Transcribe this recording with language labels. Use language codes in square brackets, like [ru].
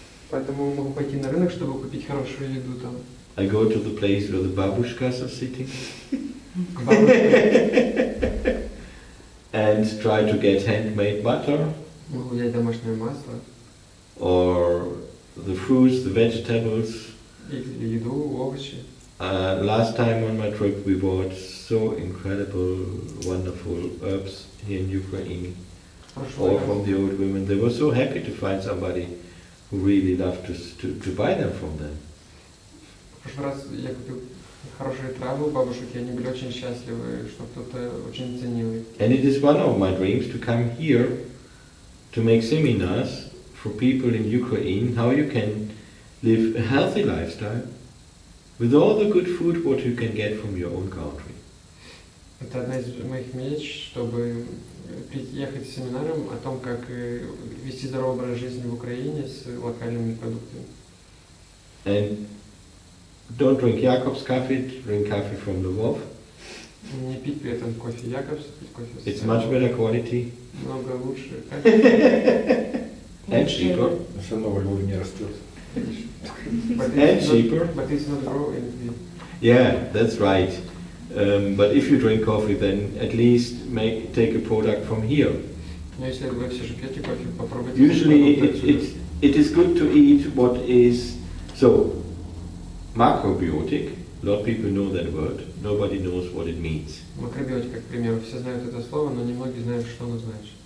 [ru] Поэтому могу пойти на рынок, чтобы купить хорошую еду там. [en] I go to the place where the babushkas are sitting. And try to get handmade butter. [ru] Могу взять домашнее масло. [en] Or the fruits, the vegetables. [ru] Или еду, овощи. [en] Last time on my trip we bought so incredible, wonderful herbs here in Ukraine. All from the old women. They were so happy to find somebody who really loved to buy them from them. [ru] В прошлый раз я купил хорошие травы у бабушек, и они были очень счастливы, что кто-то очень ценил их. [en] And it is one of my dreams to come here to make seminars for people in Ukraine how you can live a healthy lifestyle with all the good food what you can get from your own country. [ru] Это одна из моих мечт, чтобы приехать с семинаром о том, как вести здоровый образ жизни в Украине с локальными продуктами. [en] And don't drink Jacob's coffee, drink coffee from Lьвов. [ru] Не пить при этом кофе Якобс, пить кофе с [en] It's much better quality. [ru] Много лучше качество. [en] And cheaper. [ru] Все равно во Львове не растет. [en] And cheaper. But it's not growing. Yeah, that's right. But if you drink coffee, then at least take a product from here. [ru] Но если вы все же пьете кофе, попробуйте. [en] Usually it is good to eat what is, so, macrobiotic, a lot of people know that word, nobody knows what it means. [ru] Макробиотика, к примеру, все знают это слово, но немногие знают, что оно значит.